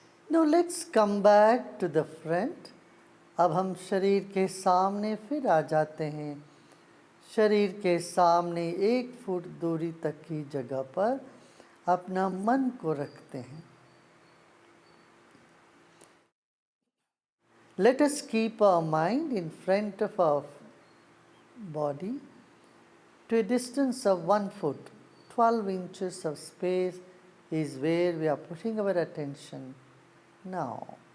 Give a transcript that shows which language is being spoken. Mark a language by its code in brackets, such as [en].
[en] Now let's come back to the front. [hi] अब हम शरीर के सामने फिर आ जाते हैं। शरीर के सामने 1 फुट दूरी तक की जगह पर अपना मन को रखते हैं। [en] Let us keep our mind in front of our body to a distance of 1 foot. 12 inches of space is where we are putting our attention now.